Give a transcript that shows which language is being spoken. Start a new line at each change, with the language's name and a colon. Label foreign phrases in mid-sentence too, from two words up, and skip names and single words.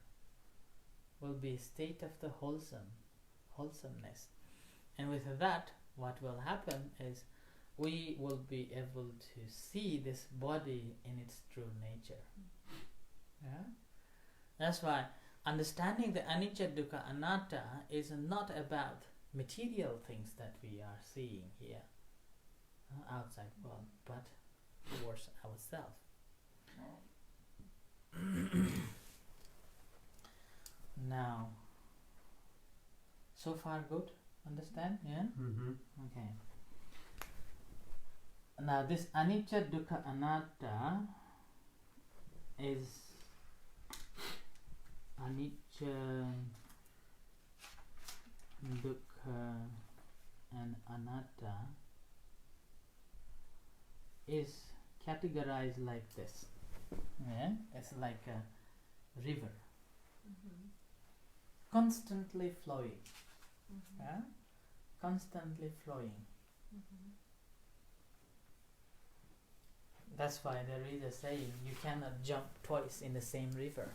English: Will be a state of the wholesomeness. And with that, what will happen is we will be able to see this body in its true nature. Yeah? That's why understanding the
Pali: anicca, dukkha, anatta
English: is not about material things that we are seeing here, outside world, but towards ourselves. Now, so far good? Understand? Yeah? Mm-hmm. Okay. Now this
Pali: anicca, dukkha, anatta
English: is
Pali: anicca, dukkha
English: and anatta is categorized like this. Yeah? It's like a river. Constantly flowing. Yeah? Constantly flowing. That's why there is a saying, you cannot jump twice in the same river.